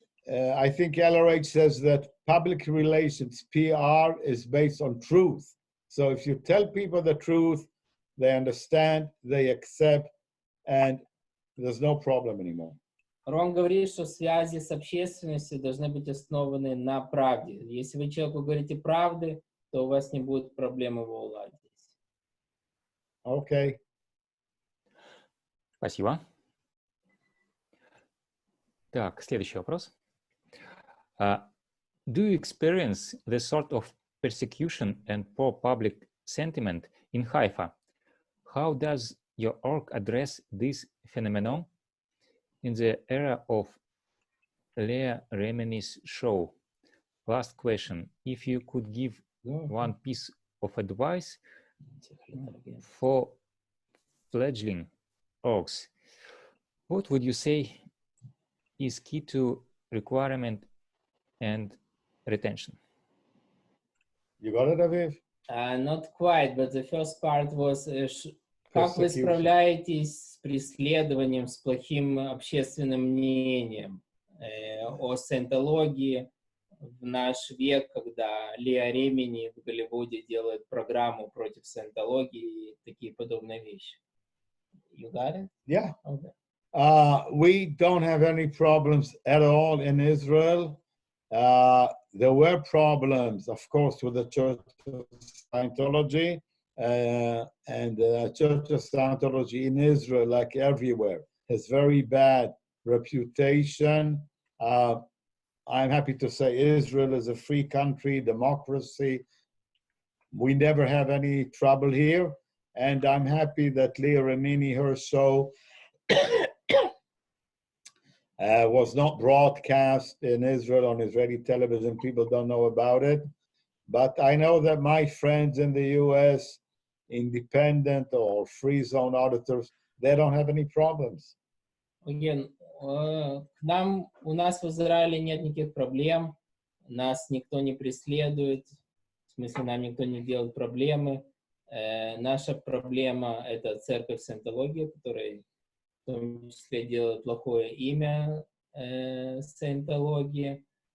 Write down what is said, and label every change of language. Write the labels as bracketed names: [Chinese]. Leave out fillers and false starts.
[English] I think LRH says that public relations, PR, is based on truth. So if you tell people the truth, they understand, they accept, and there's no problem anymore. [Russian] Рон говорит, что связи с общественностью должны быть основаны на правде. Если вы человеку говорите правды, то у вас не будет проблем его уладить. [English] Okay. [Russian] Спасибо. Так, следующий вопрос. [English] Do you experience the sort of persecution and poor public sentiment in Haifa? How does your org address this phenomenon in the era of Leah Remini's show? Last question. If you could give one piece of advice for fledgling orgs, what would you say is key to requirement and retention? You got it, Aviv? Not quite, but the first part was [Russian] как вы справляетесь с преследованием, с плохим общественным мнением о саентологии в наш век, когда Леа Ремини в Голливуде делает программу против саентологии и такие подобные вещи. [English] You got it? Yeah. Okay. We don't have any problems at all in Israel. There were problems, of course, with the Church of Scientology, and the Church of Scientology in Israel, like everywhere, has very bad reputation. I'm happy to say Israel is a free country, democracy. We never have any trouble here, and I'm happy that Leah Remini, her show, was not broadcast in Israel on Israeli television. People don't know about it. But I know that my friends in the US independent or free zone auditors, they don't have any problems. Again, [Russian] у нас в Израиле нет никаких проблем, нас никто не преследует, в смысле нам никто не делает проблемы. Наша проблема — это церковь саентологии, которая в том числе делает плохое имя саентологии.